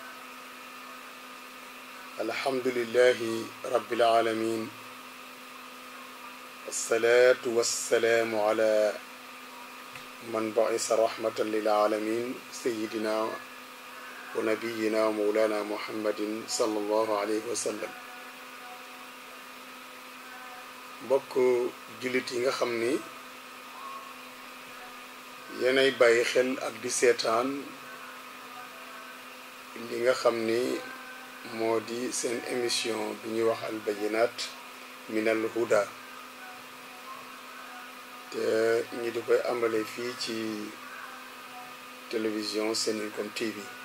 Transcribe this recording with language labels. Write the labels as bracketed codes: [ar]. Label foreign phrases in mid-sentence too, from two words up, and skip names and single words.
[ar] الحمد لله رب العالمين، والصلاة والسلام على من بعث رحمة للعالمين سيدنا ونبينا ومولانا محمد صلى الله عليه وسلم. [wo] mbokk jullit yi nga xam ni yéenay bàyyi xel ak di seetaan li nga xam ni moo di seen émission bi ñuy wax [ar] البينات من الهدى [wo] te ñi di koy ambale fii ci télévision Seninkom TV.